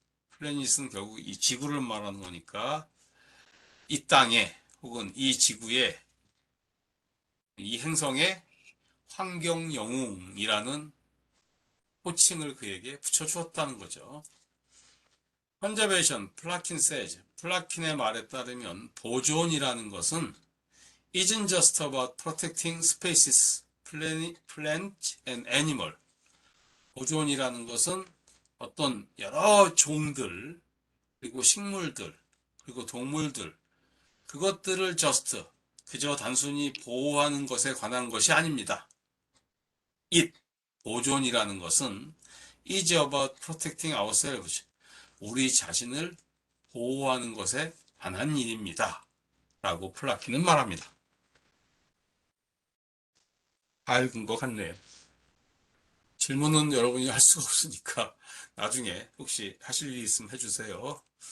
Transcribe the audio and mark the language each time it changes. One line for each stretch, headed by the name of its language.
Korean: 플래닛은 결국 이 지구를 말하는 거니까 이 땅에 혹은 이 지구에 이 행성에 환경 영웅이라는 호칭을 그에게 붙여주었다는 거죠.
English: Conservation, 플라킨 says.
Korean: 플라킨의 말에 따르면 보존이라는 것은
English: isn't just about protecting species, plant and animal.
Korean: 보존이라는 것은 어떤 여러 종들, 그리고 식물들, 그리고 동물들, 그것들을 그저 단순히 보호하는 것에 관한 것이 아닙니다.
English: it,
Korean: 보존이라는 것은
English: is about protecting ourselves.
Korean: 우리 자신을 보호하는 것에 관한 일입니다. 라고 플라키는 말합니다. 다 읽은 것 같네요. 질문은 여러분이 할 수가 없으니까 나중에 혹시 하실 일이 있으면 해주세요.